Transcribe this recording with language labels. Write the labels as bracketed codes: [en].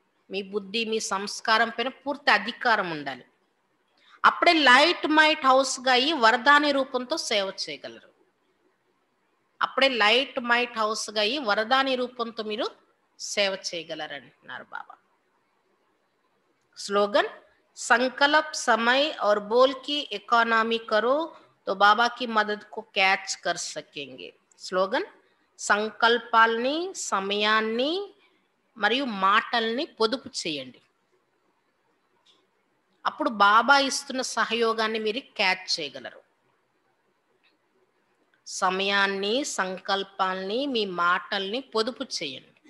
[te] మీ బుద్ధి మీ సంస్కారం పైన పూర్తి అధికారం ఉండాలి. అప్పుడే లైట్ మైట్ హౌస్గా అయ్యి వరదాని రూపంతో సేవ చేయగలరు. అప్పుడే లైట్ మైట్ హౌస్గా అయ్యి వరదాని రూపంతో మీరు సేవ చేయగలరు అంటున్నారు బాబా. [hi] स्लोगन संकल्प समय और बोल की इकोनॉमी करो तो बाबा की मदद को कैच कर सकेंगे. [te] స్లోగన్ సంకల్పాల్ని సమయాన్ని మరియు మాటల్ని పొదుపు చేయండి. అప్పుడు బాబా ఇస్తున్న సహయోగాన్ని మీరు క్యాచ్ చేయగలరు. సమయాన్ని సంకల్పాల్ని మీ మాటల్ని పొదుపు చేయండి.